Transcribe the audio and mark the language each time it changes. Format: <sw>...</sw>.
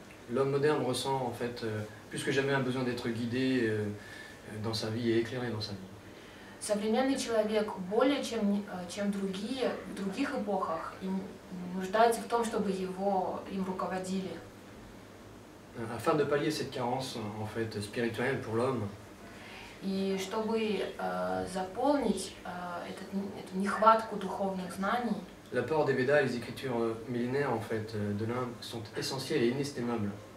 <fr>l'homme moderne ressent en fait plus que jamais un besoin d'être guidé dans sa vie et éclairé dans sa vie.</fr> <ru>современный человек более чем другие в других эпохах нуждается в том, чтобы им руководили.</ru> <fr>Afin de pallier cette carence en fait spirituelle pour l'homme,</fr> <ru>И чтобы заполнить эту нехватку духовных знаний,</ru> <fr>l'apport des Védas et les écritures millénaires en fait de l'Inde sont essentiels et inestimables.</fr>